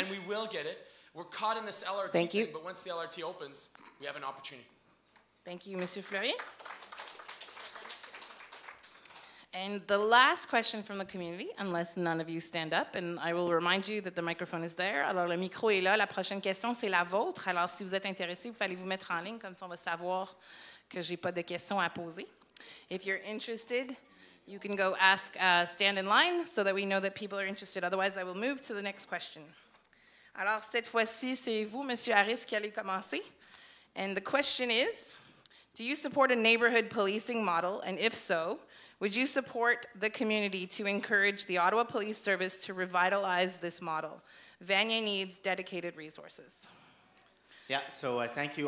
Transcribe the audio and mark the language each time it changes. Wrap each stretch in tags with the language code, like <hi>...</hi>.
<en>And we will get it. We're caught in this LRT Thank you. thing, but once the LRT opens, we have an opportunity. Thank you, Monsieur Fleury. And the last question from the community, unless none of you stand up, and I will remind you that the microphone is there.</en> <fr>Alors, le micro est là. La prochaine question, c'est la vôtre. Alors, si vous êtes intéressé, vous allez vous mettre en ligne, comme ça on va savoir que je n'ai pas de questions à poser.</fr> <en>If you're interested, you can go ask, stand in line so that we know that people are interested. Otherwise, I will move to the next question.</en> <fr>Alors, cette fois-ci, c'est vous, Monsieur Harris, qui allez commencer.</fr> <en>And the question is, do you support a neighborhood policing model? And if so, would you support the community to encourage the Ottawa Police Service to revitalize this model? Vanier needs dedicated resources. Yeah, so thank you.</en>